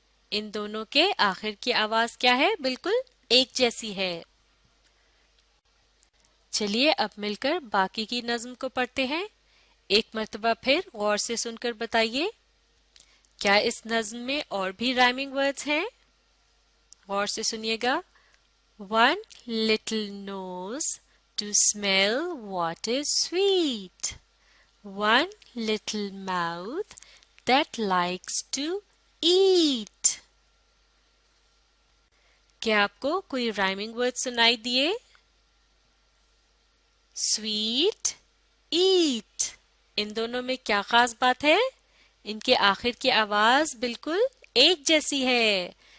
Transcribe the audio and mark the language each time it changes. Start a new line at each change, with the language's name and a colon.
Urdu: ان دونوں کے آخر کی آواز کیا ہے؟ بالکل ایک جیسی ہے. چلیے اب مل کر باقی کی نظم کو پڑھتے ہیں. ایک مرتبہ پھر غور سے سن کر بتائیے کیا اس نظم میں اور بھی رائمنگ ورڈز ہیں؟ غور سے سنیے گا.
English: One little nose to smell what is sweet. One little mouth that likes to eat.
Urdu: کیا آپ کو کوئی رائمنگ ورڈ سنائی دیے؟ Sweet, at. ان دونوں میں کیا خاص بات ہے؟ ان کے آخر کی آواز بالکل ایک جیسی ہے.